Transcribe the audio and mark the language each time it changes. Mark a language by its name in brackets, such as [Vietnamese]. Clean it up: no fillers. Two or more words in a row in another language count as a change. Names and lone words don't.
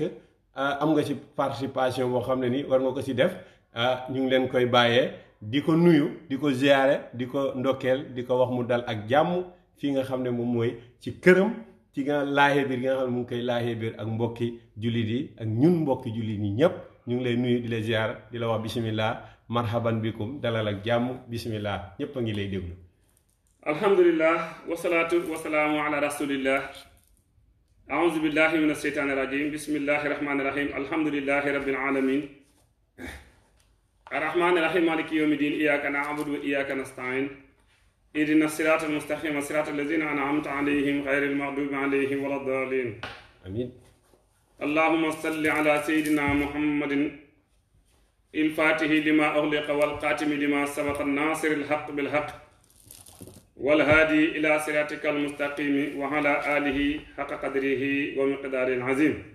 [Wolof] am nga ci participation boo xam ne ni war nga ko ci def ñu ngi leen koy bàyyee di ko nuyu di ko ziyaare di ko ndokkeel di ko wax mu dal ak jàmm fii nga xam ne moom mooy ci këram ci nga laahee biir gi nga xam ne mu ngi koy laahee biir ak mbokki jullit yi ak ñun mbokki jullit yi ñépp ñu ngi lay nuyu di la ziyaar di la wax [Arabic] بسم الله مرحبا بكم [Wolof] dalal ak jàmm bismillah ñépp a ngi lay déglu [Arabic] الحمد لله والصلاة والسلام على رسول الله أعوذ بالله من الشيطان الرجيم بسم الله الرحمن الرحيم الحمد لله رب العالمين الرحمن الرحيم مالك يوم الدين إياك نعبد وإياك نستعين اهدنا الصراط المستقيم صراط الذين أنعمت عليهم غير المغضوب عليهم ولا الضالين amin اللهم صل على سيدنا محمد الفاتح لما أغلق والخاتم لما سبق ناصر الحق بالحق والهادي إلى صراطك المستقيم وعلى آله حق قدره ومقداره العظيم